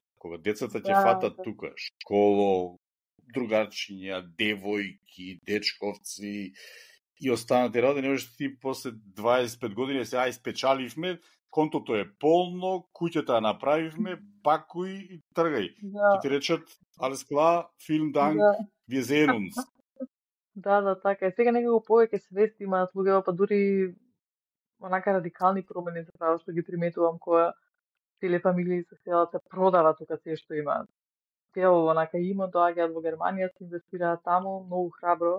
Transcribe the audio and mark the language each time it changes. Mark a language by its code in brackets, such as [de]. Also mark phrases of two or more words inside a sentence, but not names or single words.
[mk] Кога децата ќе фатат тука, школо, другарчиња, девојки, дечковци и останати работи, не можеш ти после 25 години се спечаливме, контото е полно, куќата направивме, пакуј и тргај. Ќе ти речат, [de] alles klar, vielen Dank, wir sehen uns. [mk] Да, така е. Сега некако повеќе свест имаат луѓето, па дури онака радикални промени заправо што ги приметувам кога цели фамилии со селата продават тука се што имаат. Цел онака има доаѓаат во Германија, се инвестираат таму, многу храбро.